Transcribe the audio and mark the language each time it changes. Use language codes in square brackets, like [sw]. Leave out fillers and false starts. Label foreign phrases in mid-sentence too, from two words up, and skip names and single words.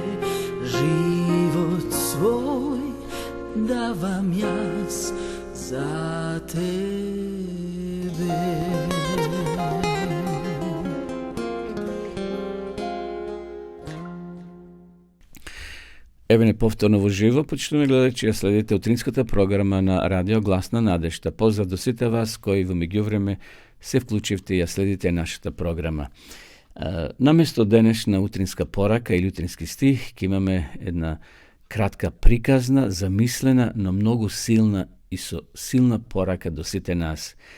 [mk] Život svoj davam jaz za tebe. Evo nepovtorno uživo, почнуваме гледачи, следите утринската програма на Радио Гласна надежда. Поздрав до сите вас кои во меѓувреме се вклучивте и ја следите нашата програма. Наместо денешна утринска порака или утрински стих, ќе имаме една кратка приказна, замислена, но многу силна и со силна порака до сите нас.